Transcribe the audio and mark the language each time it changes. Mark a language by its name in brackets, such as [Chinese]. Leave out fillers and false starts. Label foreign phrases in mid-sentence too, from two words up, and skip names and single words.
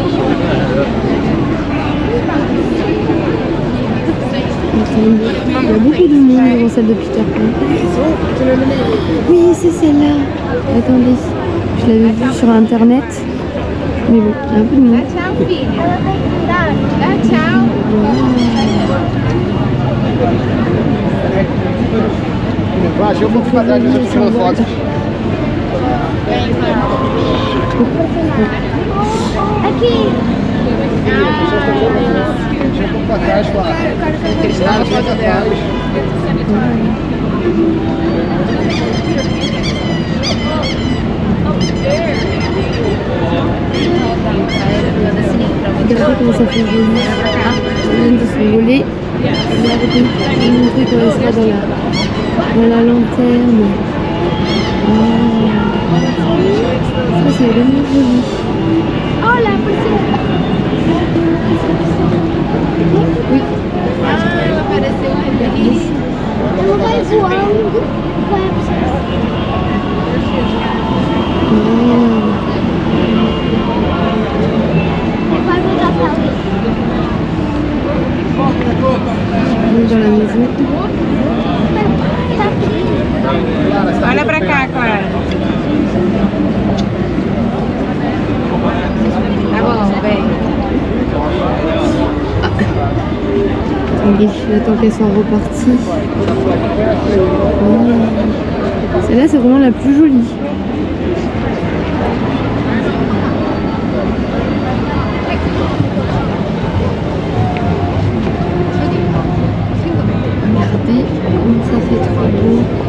[French] Il y a beaucoup de monde dans celle de Peter Pan. Oui, c'est celle-là. Attendez, je l'avais vue sur internet. Mais bon, il y a un peu de monde. [Portuguese] Vai, deixa eu um pouquinho pra trás, deixa eu tirar uma foto. Aqui. Deixa um pouco pra trás, claro. Nada pra trás. [French] Regardez comment ça fait joli. On vient de s'envoler. Regardez, je vais vous montrer comment elle sera dans la lanterne. Wow. Ça c'est vraiment joli. Oh la poussière. Oui. [Portuguese] Ah, apareceu feliz. Ela vai voando. Vai voltar pra lá. [French] On est dans la maison. [Portuguese] Olha pra cá, Clara. Tá bom, vem. [French] Attendez, j'attends qu'elles soient reparties. Oh. Celle-là, c'est vraiment la plus jolie. Regardez comment ça fait trop beau.